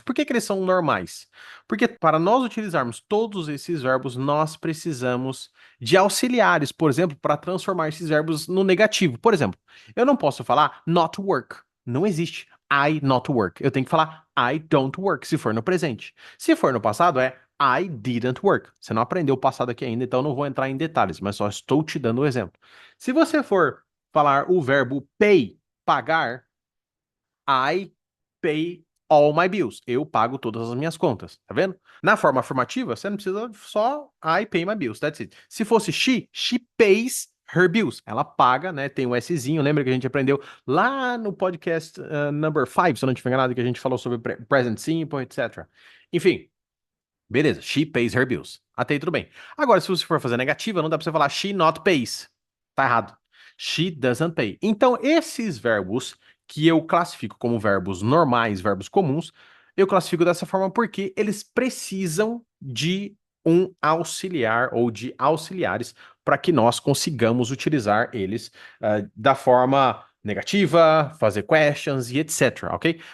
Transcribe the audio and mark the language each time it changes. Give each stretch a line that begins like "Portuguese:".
Portuguese: Por que eles são normais? Porque para nós utilizarmos todos esses verbos, nós precisamos de auxiliares, por exemplo, para transformar esses verbos no negativo. Por exemplo, eu não posso falar not work. Não existe
English: I not work.
Portuguese: Eu tenho que falar
English: I don't work,
Portuguese: se for no presente. Se for no passado, é
English: I didn't work.
Portuguese: Você não aprendeu o passado aqui ainda, então não vou entrar em detalhes, mas só estou te dando o exemplo. Se você for falar o verbo pay, pagar,
English: I pay all my bills.
Portuguese: Eu pago todas as minhas contas, tá vendo? Na forma afirmativa, você não precisa só
English: I pay my bills, that's it.
Portuguese: Se fosse
English: she pays her bills.
Portuguese: Ela paga, né? Tem o Szinho, lembra que a gente aprendeu lá no podcast number 5, se eu não estiver enganado, que a gente falou sobre present simple, etc. Enfim, beleza,
English: she pays her bills.
Portuguese: Até aí tudo bem. Agora, se você for fazer negativa, não dá pra você falar
English: she not pays.
Portuguese: Tá errado.
English: She doesn't pay.
Portuguese: Então, esses verbos que eu classifico como verbos normais, verbos comuns, eu classifico dessa forma porque eles precisam de um auxiliar ou de auxiliares para que nós consigamos utilizar eles da forma negativa, fazer questions e etc, ok?